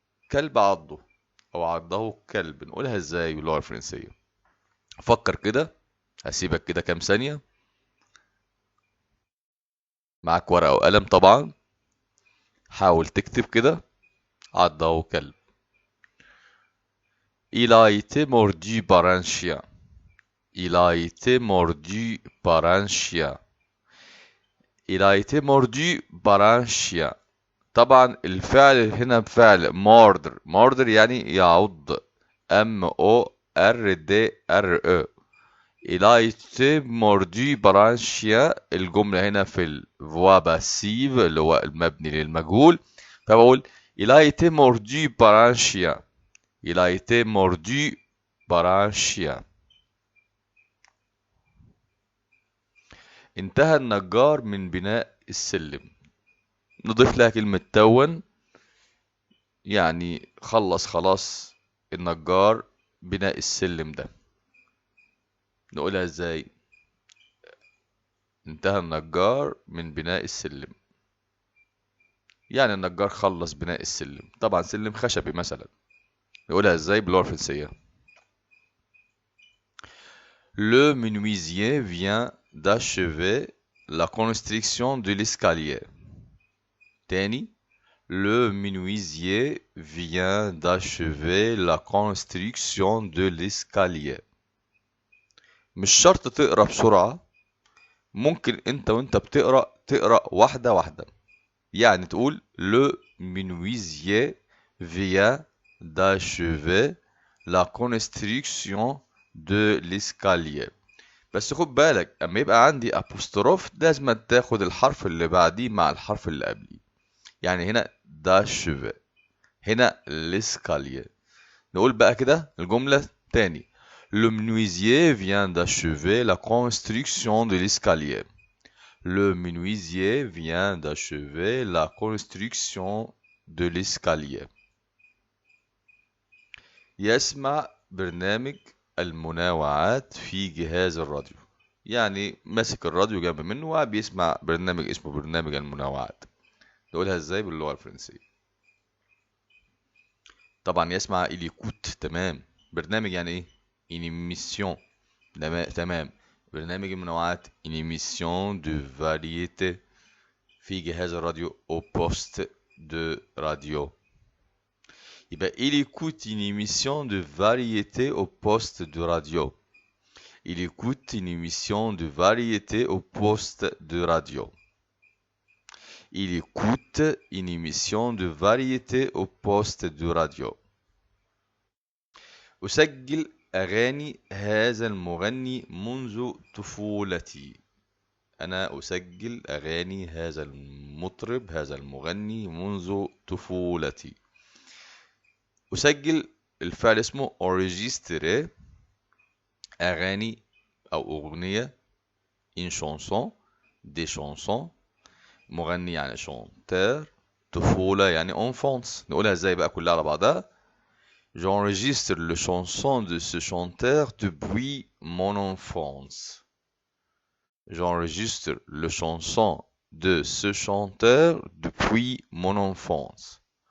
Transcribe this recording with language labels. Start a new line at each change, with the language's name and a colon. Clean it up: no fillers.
Arabic: كلب عضه أو عضه كلب، نقولها إزاي باللغة الفرنسية؟ فكر كده، هسيبك كده كام ثانية. معاك ورقة وقلم طبعا، حاول تكتب كده: عضه كلب.
French: Il a été mordu par un chien. Il a été mordu par un chien. Il a été mordu par un chien.
Arabic: طبعا الفعل هنا بفعل mordre. mordre يعني يعض.
French: M-O-R-D-R-E. Il a été mordu par un chien.
Arabic: الجملة هنا في الفوا باسيف اللي هو المبني للمجهول، فبقول
French: il a été mordu par un chien. Il a été mordu par un chien.
Arabic: انتهى النجار من بناء السلم. نضيف لها كلمة تون، يعني خلص خلاص النجار بناء السلم ده. نقولها ازاي؟ انتهى النجار من بناء السلم، يعني النجار خلص بناء السلم. طبعا سلم خشبي مثلا. نقولها ازاي باللغة الفرنسية؟
French: Le menuisier vient d'achever la construction de l'escalier. تاني: Le menuisier vient d'achever la construction de l'escalier.
Arabic: مش شرط تقرا بسرعة، ممكن انت وانت بتقرا تقرا واحدة واحدة. يعني تقول
French: Le menuisier vient d'achever la construction de l'escalier.
Arabic: بس خد بالك، اما يبقى عندي apostrophe لازم تاخد الحرف اللي بعديه مع الحرف اللي قبليه. يعني هنا d'achever، هنا l'escalier. نقول بقى كده الجملة تاني:
French: Le menuisier vient d'achever la construction de l'escalier. Le menuisier vient d'achever la construction de l'escalier.
Arabic: يسمع برنامج المنوعات في جهاز الراديو. يعني ماسك الراديو جنب منه وبيسمع برنامج اسمه برنامج المنوعات. نقولها ازاي باللغة الفرنسية؟ طبعا يسمع
French: il écoute.
Arabic: تمام. برنامج يعني ايه؟
French: une émission.
Arabic: تمام. برنامج المنوعات
French: une émission de variété
Arabic: في جهاز الراديو
French: au poste de radio. يبقى il écoute une émission de variété au poste de radio. Il écoute une émission de variété au poste de radio. Il écoute une émission de variété au poste de radio.
Arabic: أسجل أغاني هذا المغني منذ طفولتي. أنا أسجل أغاني هذا المطرب هذا المغني منذ طفولتي. أسجل الفعل اسمه enregistrer. أغاني أو أغنية
French: une chanson des chansons.
Arabic: مغني يعني chanteur. طفولة يعني enfance. نقولها ازاي بقى كلها على بعضها؟
French: J'enregistre le chanson de ce chanteur depuis mon enfance. J'enregistre le chanson de ce chanteur depuis mon enfance.